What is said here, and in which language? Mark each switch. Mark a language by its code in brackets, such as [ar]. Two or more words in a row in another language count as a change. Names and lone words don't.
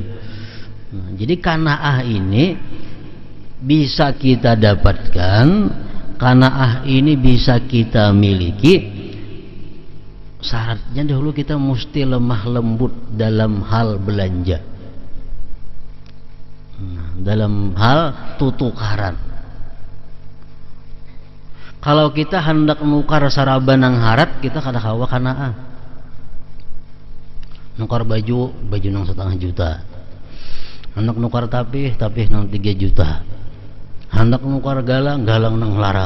[id] Nah, jadi qanaah ini bisa kita dapatkan, qanaah ini bisa kita miliki. [bjn] Syaratnya dahulu kita mesti lemah lembut dalam hal belanja, dalam hal tutukaran. Kalau kita hendak nukar saraban nang harat, kita kada kawa qanaah. Nukar baju nang 1,5 juta. Hendak nukar tapih nang 3 juta. Hendak nukar galang nang larang.